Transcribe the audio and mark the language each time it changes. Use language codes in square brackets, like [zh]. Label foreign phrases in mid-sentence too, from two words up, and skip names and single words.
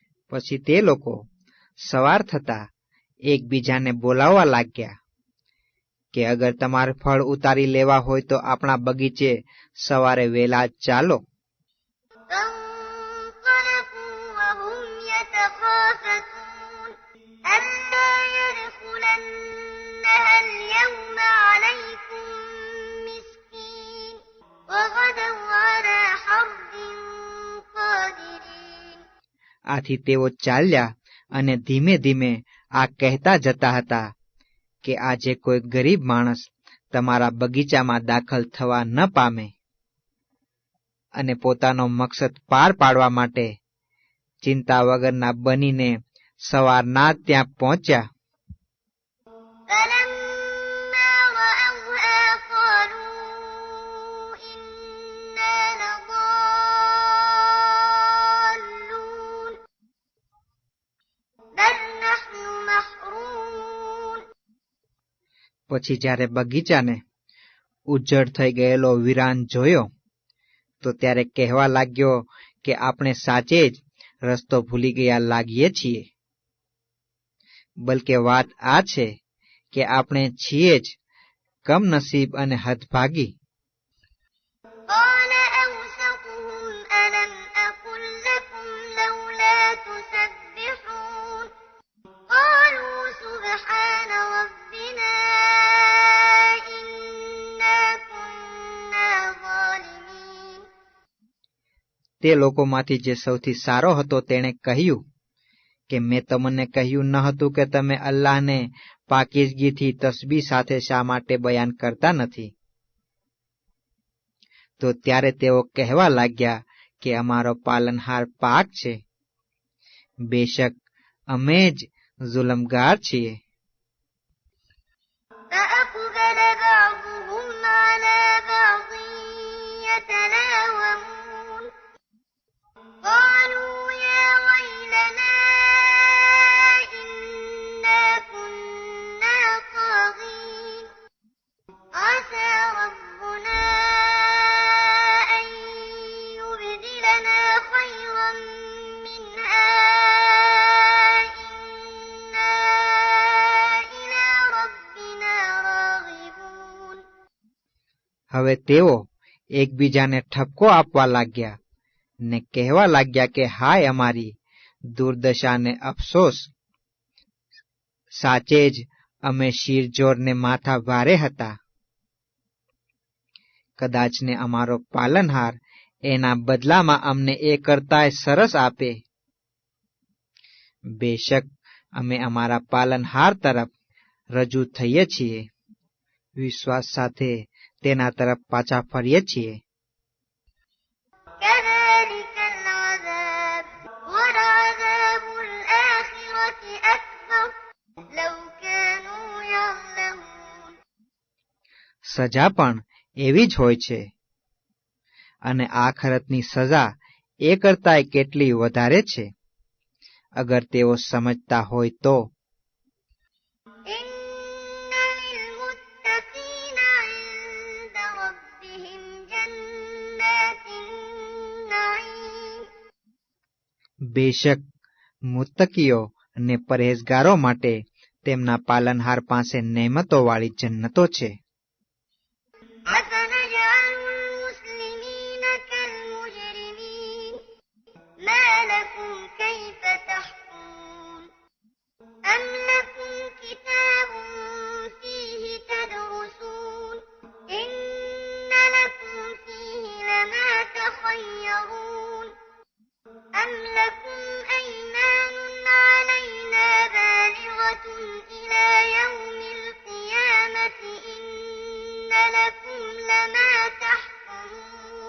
[gu] પછી તે લોકો સવાર થતા એકબીજાને બોલાવવા લાગ્યા કે અગર તમારે ફળ ઉતારી લેવા હોય તો આપણા બગીચે સવારે વહેલા ચાલો. [ar] فانطلقوا وهم يتخافتون ألا يدخلنها اليوم عليكم مسكين وغدوا على حرد قادرين. [gu] આથી તેઓ ચાલ્યા અને ધીમે ધીમે આ કહેતા જતા હતા કે આજે કોઈ ગરીબ માણસ તમારા બગીચામાં દાખલ થવા ન પામે, અને પોતાનો મકસદ પાર પાડવા માટે ચિંતા વગરના બનીને સવારના ત્યાં પહોંચ્યા. [ar] فلما رأوها قالوا إنا لضالون بل نحن محرومون. [gu] પછી જ્યારે બગીચાને ઉજ્જડ થઈ ગયેલો વિરાન જોયો તો ત્યારે કહેવા લાગ્યો કે આપણે સાચે જ રસ્તો ભૂલી ગયા લાગીએ છીએ. બલકે વાત આ છે કે આપણે છીએ જ કમનસીબ અને હદભાગી. [ar] قال أوسطهم ألم أقل لكم لولا تسبحون قالوا سبحان ربنا إنا كنا ظالمين. [gu] તે લોકોમાંથી જે સૌથી સારો હતો તેણે કહ્યું કે મેં તમને કહ્યું ન હતું કે તમે અલ્લાહને પાકીઝગીથી તસ્બીહ સાથે શા માટે બયાન કરતા નથી? તો ત્યારે તેઓ કહેવા લાગ્યા કે અમારો પાલનહાર પાક છે, બેશક અમે જ જુલ્મગાર છીએ. [ar] فأقبل بعضهم على بعض يتلاومون قالوا يا ويلنا إنا كنا طاغين عسى ربنا أن يبدلنا خيرا منها إنا إلى ربنا راغبون. [gu] હવે તેઓ એકબીજાને ઠપકો આપવા લાગ્યા ને કહેવા લાગ્યા કે હાય અમારી દુર્દશાને અફસોસ, સાચે જ અમે શિરજોરને માથા ભારે હતા. કદાચને અમારો પાલનહાર એના બદલામાં અમને એ કરતાંય સરસ આપે. બેશક અમે અમારા પાલનહાર તરફ રજૂ થઈએ છીએ, વિશ્વાસ સાથે તેના તરફ પાછા ફરીએ છીએ. [ar] كذلك العذاب ولعذاب الآخرة أكبر لو كانوا يعلمون. [gu] સજા પણ એવી જ હોય છે, અને આખરતની સજા એ કરતાંય કેટલી વધારે છે, અગર તેઓ સમજતા હોય તો. [ar] إن للمتقين عند ربهم جنات النعيم. [gu] બેશક મુત્તકીઓ અને પરહેઝગારો માટે તેમના પાલનહાર પાસે નેમતોવાળી જન્નતો છે. [ar] أفنجعل المسلمين كالمجرمين ما لكم كيف تحكمون أم لكم كتاب فيه تدرسون إن لكم فيه لما تخيرون أم لكم أيمان علينا بالغة إلى يوم القيامة إن لكم لما تحكمون.